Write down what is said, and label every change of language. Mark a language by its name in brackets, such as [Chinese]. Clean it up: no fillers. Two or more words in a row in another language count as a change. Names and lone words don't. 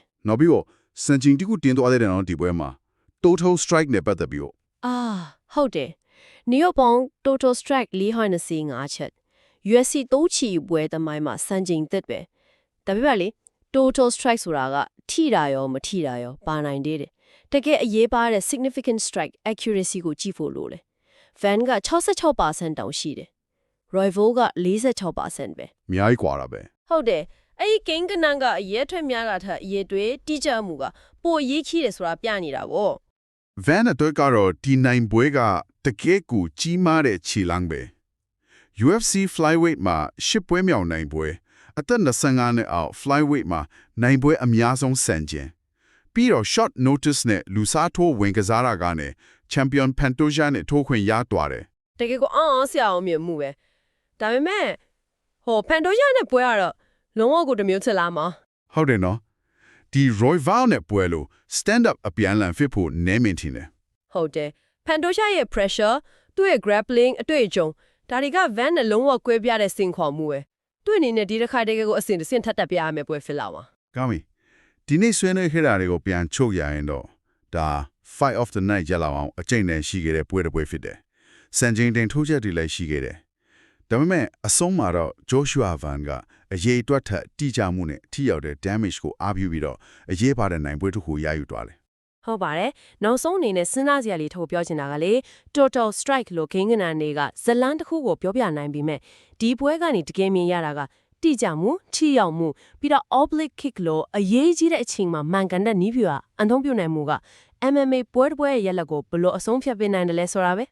[Burmese] နောက်ပြီးတော့စံချိန်တစ်ခုတင်သွားတဲ့နော်ဒီပွဲမှာ [English] total strike [Burmese] နဲ့ပတ်သက်ပြီးတော့ ဟုတ်တယ်နယူးယောက်ပေါင်း [English] total strike [Burmese] 425ချက် UFC 3ချီပွဲသမိုင်းမှာစံချိန်သက်ပဲဒါပေမဲ့လေ [English] total strike [Burmese] ဆိုတာကထိတာရောမထိတာရောပါနိုင်သေးတယ်တကယ်အရေးပါတဲ့ [English] significant strike accuracy [Burmese] ကိုကြည့်ဖို့လိုတယ် Van က 66% တောင်ရှိတယ်Royval က 46% ပဲ အများကြီးกว่าတာပဲ ဟုတ်တယ်အဲ့ဒီကိန်းကနန်းကအရေးထွက်များတာထက်အရေးတွေတိကျမှုကပိုအရေးကြီးတယ်ဆိုတာပြနေတာပေါ့ Van အတွက်ကတော့ဒီနိုင်ပွဲကတကယ်ကိုကြီးမားတဲ့ခြေလမ်းပဲ [English] UFC flyweight [Burmese] မှာ10ပွဲမြောက်နိုင်ပွဲအသက်25နှစ်အောက် flyweight မှာနိုင်ပွဲအများဆုံးစံချိန်ပြီးတော့ [English] short notice [Burmese] နဲ့လူစားထိုးဝင်ကစားတာကနေ champion Pantoja နဲ့ထိုးခွင့်ရသွားတယ် တကယ်ကိုဆရာအောင်မြင်မှုပဲဒါပေမဲ့Pantoja နဲ့ပွဲရတော့လုံးဝကိုတမျိုးချစ်လာမှာ ဟုတ်တယ်နော်ဒီ Royval နဲ့ပွဲလို့ [English] stand up [Burmese] အပြန်လန်ဖြစ်ဖို့နည်းမင်းထင်တယ် ဟုတ်တယ် Pantoja ရဲ့ pressure သူ့ရဲ့ grappling အတွေ့အကြုံဒါတွေက Van နဲ့လုံးဝကွဲပြားတဲ့စင်ခေါ်မှုပဲသူ့အနေနဲ့ဒီတစ်ခါတကယ်ကိုအစင်ထပ်တက်ပြရမယ်ပွဲဖြစ်လာမှာ ကောင်းပြီဒီနေ့ဆွေးနွေးခဲ့တာတွေကိုပြန်ချုပ်ရရင်တော့ဒါ [English] fight of the night [Burmese] ရလာအောင်အကျိန်နဲ့ရှိခဲ့တဲ့ပွဲတစ်ပွဲဖြစ်တယ်စံချိန်တင်ထိုးချက်တွေလည်းရှိခဲ့တယ်ဒါပေမဲ့အဆုံးမှာတော့ Joshua Van ကအရေးအတွက်ထက်တိကျမှုနဲ့ထိရောက်တဲ့ damage ကိုအားပြုပြီးတော့အရေးပါတဲ့နိုင်ပွဲတစ်ခုရယူသွားတယ် ဟုတ်ပါတယ်နောက်ဆုံးအနေနဲ့စဉ်းစားစရာလေးထုတ်ပြောချင်တာကလေ [English] Total Strike [Burmese] လို့ကိန်းဂဏန်းတွေကဇလန်းတစ်ခုကိုပြောပြနိုင်ပြီမဲ့ဒီပွဲကနေတကယ်မြင်ရတာကတိကျမှုထိရောက်မှုပြီးတော့ [English] oblique kick [Burmese] လို့အရေးကြီးတဲ့အချိန်မှာမှန်ကန်တဲ့နည်းဗျူဟာအသုံးပြုနိုင်မှုက MMA ပွဲတစ်ပွဲရဲ့ရက်လက်ကိုဘယ်လိုအဆုံးဖြတ်ပေးနိုင်တယ်လဲဆိုတာပဲ